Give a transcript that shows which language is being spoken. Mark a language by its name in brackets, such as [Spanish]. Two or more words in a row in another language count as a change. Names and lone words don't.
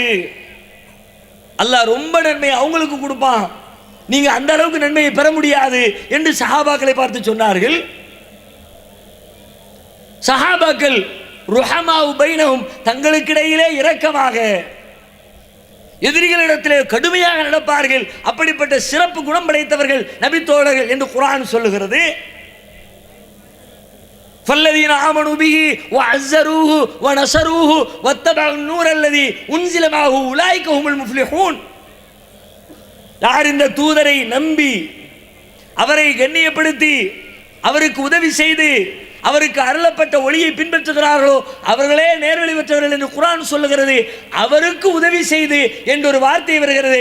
[Tamil] அல்லாஹ் ரொம்ப நன்மையை அவங்களுக்கு கொடுப்பான், நீங்க அந்த அளவுக்கு நன்மையை பெற முடியாது என்று சஹாபாக்களை பார்த்து சொன்னார்கள். சஹாபாக்கள் [Arabic] رحماء بينهم, [Tamil] தங்களுக்கிடையிலே இரக்கமாக, எதிரிகளிடத்திலே கடுமையாக நடப்பார்கள். அப்படிப்பட்ட சிறப்பு குணம் படைத்தவர்கள் நபி தோழர்கள் என்று குர்ஆன் சொல்லுகிறது. [Arabic] فالذين آمنوا به وعزروه ونصروه واتبعوا النور الذي أنزل معه أولئك هم المفلحون. [Tamil] யார் இந்த தூதரை நம்பி அவரை கண்ணியப்படுத்தி அவருக்கு உதவி செய்து அவருக்கு அருளப்பட்ட ஒளியை பின்பற்றுகிறார்களோ அவர்களே நேர்வழி பெற்றவர்கள் என்று குர்ஆன் சொல்லுகிறது. அவருக்கு உதவி செய்து என்ற ஒரு வார்த்தை வருகிறது.